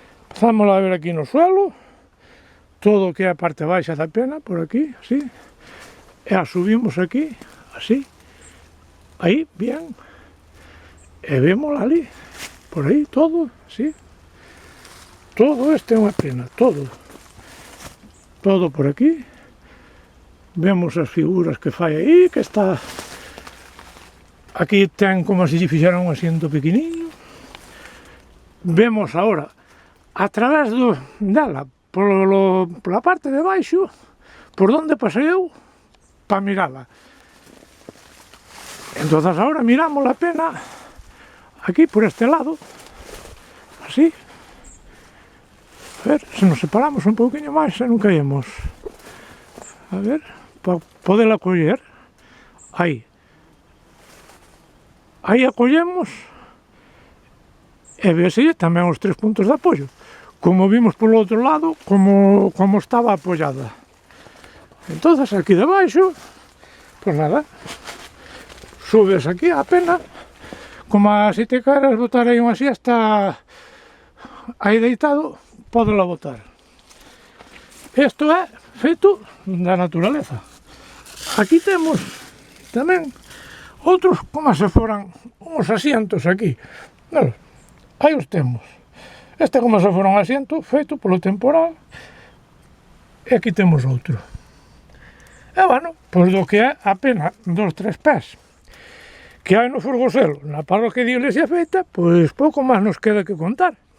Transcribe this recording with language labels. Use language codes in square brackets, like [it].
[gl] Empezamos a ver aquí no suelo, todo o que é a parte baixa da pena, por aquí, así, e a subimos aquí, así, aí, bien, e vemos ali, por aí, todo, así. Todo este é unha pena, todo por aquí. Vemos as figuras que fai aí, que está... Aquí ten como se lle fixera un asiento pequeniño. Vemos agora, a través dela, pola parte de baixo, por onde pasei eu, para mirala. [es] Entonces ahora miramos la pena aquí por este lado, así. [gl] A ver, se nos separamos un pouquinho máis e non caemos. A ver, para poderla coller. Aí. Aí a collemos e vese tamén os 3 puntos de apoio. Como vimos polo outro lado, como estaba apoiada. Entonces aquí debaixo, pues nada, subes aquí a pena, como se te queres botar aí unha siesta aí deitado, podela botar. Isto é feito da naturaleza. Aquí temos tamén outros como se foran uns asientos aquí. Bueno, aí os temos. Este como se fora un asiento feito polo temporal. E aquí temos outro. E bueno, pois do que é apenas 2-3 pés que hai no Forgoselo, na parroquia de Iglesia Feita, pois pouco máis nos queda que contar.